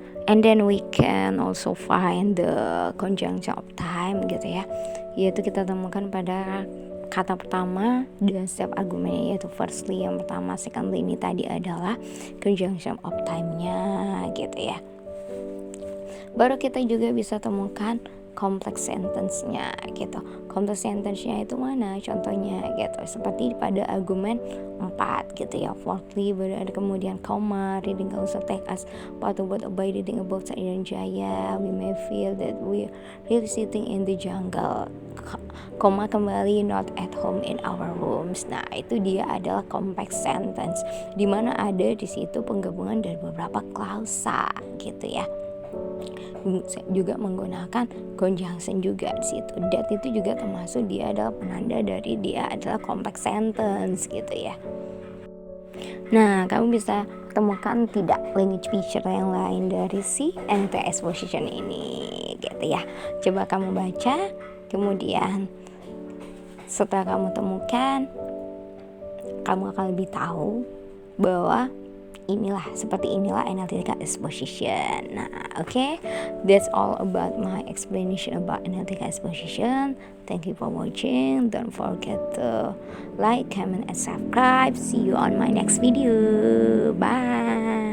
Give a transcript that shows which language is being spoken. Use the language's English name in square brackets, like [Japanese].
[English] And then we can also find the conjunction of time [Indonesian] gitu ya, yaitu kita temukan pada kata pertama dan setiap argumennya, yaitu firstly yang pertama, secondly ini tadi adalah conjunction of time-nya gitu ya. Baru kita juga bisa temukan complex sentence-nya gitu. Complex sentence-nya itu mana? Contohnya gitu, seperti pada argumen 4 gitu ya. [English] Fourthly, [Indonesian] berada kemudian [English] comma, reading can also take us part of what by reading about Irian Jaya, we may feel that we really sitting in the jungle. [Indonesian] Koma kembali, [English] not at home in our rooms. [Indonesian] Nah, itu dia adalah complex sentence, di mana ada di situ penggabungan dari beberapa klausa gitu ya. Juga menggunakan conjunction juga di situ. That itu juga termasuk dia adalah penanda dari dia adalah complex sentence gitu ya. Nah, kamu bisa temukan tidak language feature yang lain dari si NLTK exposition ini gitu ya. Coba kamu baca, kemudian setelah kamu temukan, kamu akan lebih tahu bahwa seperti inilah analytical exposition. [English] Nah, okay, that's all about my explanation about analytical exposition. Thank you for watching. Don't forget to like, comment, and subscribe. See you on my next video. Bye.